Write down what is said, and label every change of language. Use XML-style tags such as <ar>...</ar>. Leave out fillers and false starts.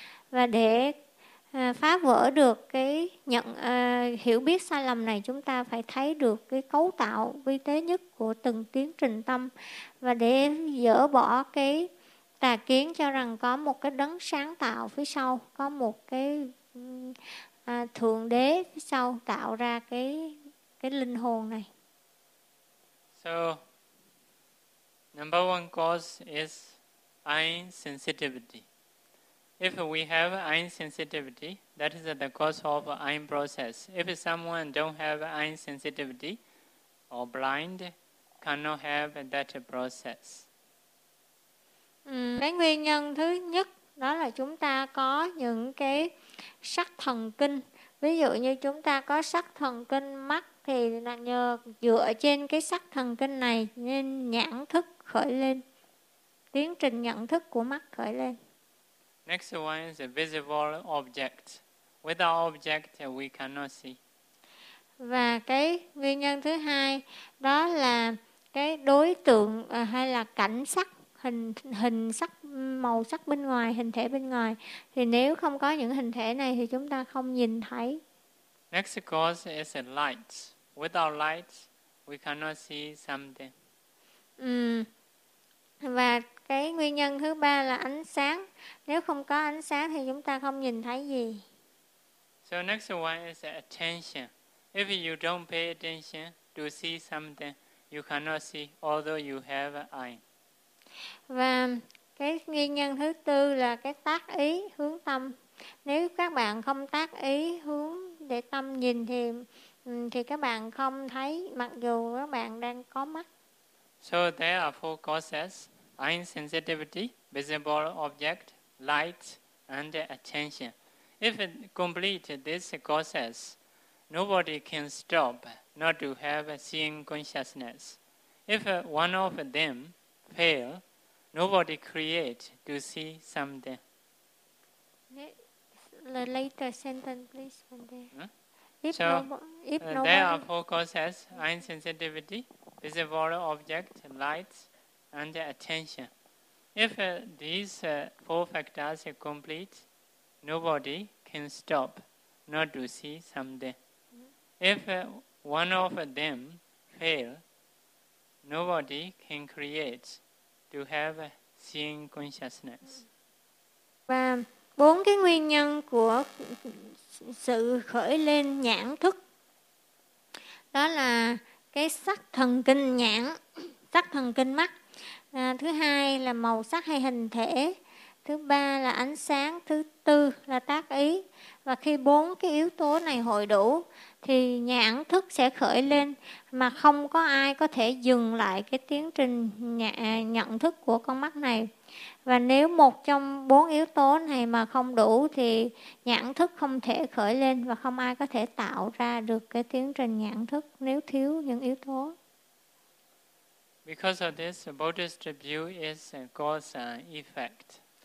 <vi>Và để phá vỡ được cái nhận hiểu biết sai lầm này, chúng ta phải thấy được cái cấu tạo vi tế nhất của từng tiến trình tâm. Và để dỡ bỏ cái tà kiến cho rằng có một cái đấng sáng tạo phía sau, có một cái thượng đế phía sau tạo ra cái linh hồn này.</vi> <en>So number one cause is eye sensitivity. If we have eye sensitivity, that is the cause of eye process. If someone don't have eye sensitivity or blind, cannot have that process.</en> <vi>Cái nguyên nhân thứ nhất đó là chúng ta có những cái sắc thần kinh. Ví dụ như chúng ta có sắc thần kinh mắt thì là nhờ dựa trên cái sắc thần kinh này nên nhãn thức khởi lên, tiến trình nhận thức của mắt khởi lên.</vi> <en>Next one is a visible object. Without object, we cannot see.</en> <vi>Và cái nguyên nhân thứ hai đó là cái đối tượng hay là cảnh sắc, hình sắc, màu sắc bên ngoài, hình thể bên ngoài. Thì nếu không có những hình thể này thì chúng ta không nhìn thấy.</vi> <en>Next cause is a light. Without light, we cannot see something.</en> <vi>Và cái nguyên nhân thứ ba là ánh sáng. Nếu không có ánh sáng thì chúng ta không nhìn thấy gì.</vi> <en>So next one is attention. If you don't pay attention to see something, you cannot see although you have an eye.</en> <vi>Và cái nguyên nhân thứ tư là cái tác ý, hướng tâm. Nếu các bạn không tác ý hướng để tâm nhìn thì các bạn không thấy mặc dù các bạn đang có mắt.</vi> <en>So there are four causes: eye sensitivity, visible object, light, and attention. If it complete these causes, nobody can stop not to have a seeing consciousness. If one of them fail, nobody create to see something. The later sentence, please. There are four causes: eye sensitivity, visible object, light, and attention. If these four factors are complete, nobody can stop not to see something. If one of them fail, nobody can create to have seeing consciousness.</en> <vi>Và bốn cái nguyên nhân của sự khởi lên nhãn thức đó là cái sắc thần kinh nhãn, sắc thần kinh mắt. Thứ hai là màu sắc hay hình thể. Thứ ba là ánh sáng. Thứ tư là tác ý. Và khi bốn cái yếu tố này hội đủ thì nhãn thức sẽ khởi lên, mà không có ai có thể dừng lại cái tiến trình nhận thức của con mắt này. Và nếu một trong bốn yếu tố này mà không đủ thì nhãn thức không thể khởi lên và không ai có thể tạo ra được cái tiến trình nhãn thức nếu thiếu những yếu tố.</vi> <en>Because of this, Buddhist view is cause and effect.</en>